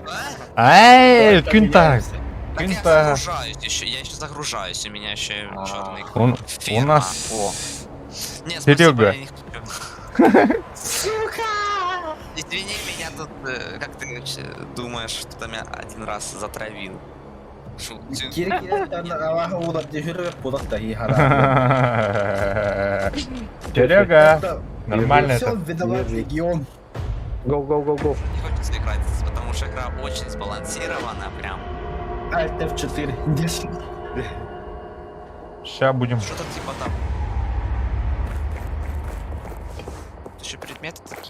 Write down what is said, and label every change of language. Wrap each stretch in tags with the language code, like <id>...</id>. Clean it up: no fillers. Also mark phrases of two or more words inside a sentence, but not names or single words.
<ru>Эй, Давай Квинта! поменяемся. Так я Квинта! загружаюсь еще, я еще загружаюсь, у меня еще черный У ферма. нас... О. Нет, Серега. спасибо, я не хочу. Извини меня тут, как ты вообще думаешь, что ты меня один раз затравил? Киркиреттен алаға удап дежурер пудак да хихара. Серега! Нормально Все, это. виноват легион. Go. Не хочется играть, потому что игра очень сбалансирована, прям. Alt F4. 10. Сейчас будем. Что-то типа там. Еще предметы такие.</ru>